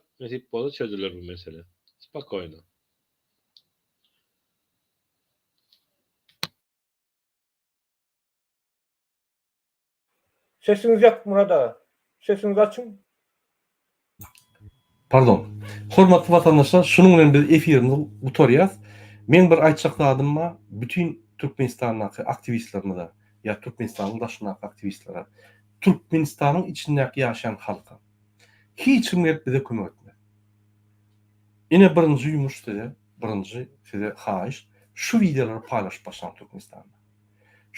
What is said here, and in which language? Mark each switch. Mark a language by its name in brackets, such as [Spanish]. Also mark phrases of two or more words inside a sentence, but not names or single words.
[Turkmen] Mesip bolu çözülür bu mesele. Spokojno. Sesiniz ýok Murada. [Turkish] Sesinizi açın. [Turkmen] Pardon. Hormatly vatandaşlar, şunun bilen biz efirimizi gutarýas. Men bir aýtjak zadym bar, bütün Türkmenistandaky aktivistlerimize, ya Türkmenistanyň daşyndaky aktivistlere, Türkmenistanyň içindäki ýaşaýan halka hiç kim gelip bize kömek etmez. Ine birinji ýumuş size haýyş, şu videoları paylaşyp başlaň Türkmenistanda.